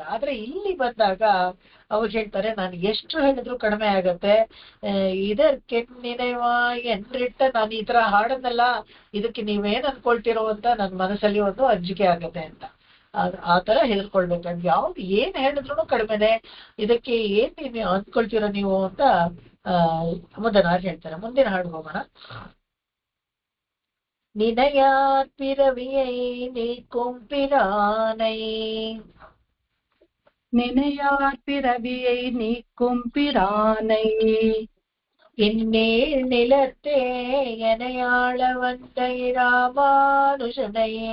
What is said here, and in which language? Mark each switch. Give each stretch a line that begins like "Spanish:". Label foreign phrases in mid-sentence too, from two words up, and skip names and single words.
Kannada: ಆದ್ರೆ ಇಲ್ಲಿ ಬಂದಾಗ ಅವಾಗ ಹೇಳ್ತಾರೆ, ನಾನು ಎಷ್ಟು ಹೇಳಿದ್ರು ಕಡಿಮೆ ಆಗತ್ತೆ, ಇದಕ್ಕೆ ಎಂಟ್ರಿಟ್ಟ ನಾನು ಈ ತರ ಹಾಡನ್ನಲ್ಲ, ಇದಕ್ಕೆ ನೀವೇನ್ ಅನ್ಕೊಳ್ತಿರೋ ಅಂತ ನನ್ನ ಮನಸ್ಸಲ್ಲಿ ಒಂದು ಅಂಜಿಕೆ ಆಗತ್ತೆ ಅಂತ. ಆ ತರ ಹೆದರ್ಕೊಳ್ಬೇಕಂತ ಯಾವ್ದು ಏನ್ ಹೇಳಿದ್ರು ಕಡಿಮೆನೆ, ಇದಕ್ಕೆ ಏನ್ ನೀವು ಅನ್ಕೊಳ್ತೀರೋ ನೀವು ಅಂತ ಮುದನಾರ್ ಹೇಳ್ತಾರೆ. ಮುಂದಿನ ಹಾಡು ಹೋಗೋಣ.
Tamil: நினையார் பிறவியை நீக்கும் பிரானை, நினையார் பிறவியை நீக்கும் பிரானை, இந்நீள் நிலத்தே எனையாள வந்த ராமானுஜனை,